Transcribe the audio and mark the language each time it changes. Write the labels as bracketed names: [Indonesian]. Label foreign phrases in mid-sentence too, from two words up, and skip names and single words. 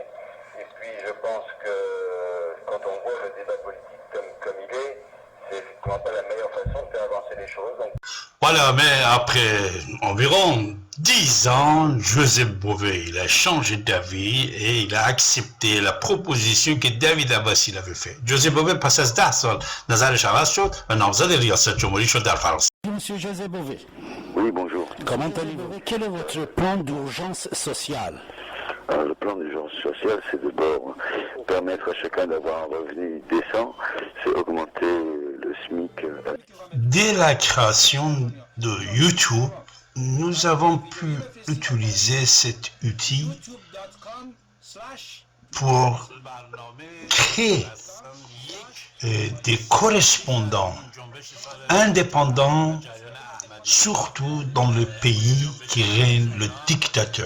[French] Et puis je pense que quand on voit le débat politique comme il est, c'est effectivement pas la meilleure façon de faire avancer les choses. Donc... Voilà, mais après environ 10 ans, Joseph Bové, il a changé d'avis et il a accepté la proposition que David Abbassi avait faite. [Persian] Joseph Bové پس از 10 سال نظرش عوض شد و نامزد ریاست جمهوری شد در فرانسه. [French] Monsieur José Bové. Oui, bonjour. Comment allez-vous? Quel est votre plan d'urgence sociale? Alors, le plan d'urgence sociale, c'est d'abord permettre à chacun d'avoir un revenu décent, c'est augmenter le SMIC. Dès la création de YouTube, nous avons pu utiliser cet outil pour créer des correspondants indépendants, surtout dans le pays qui règne le dictateur.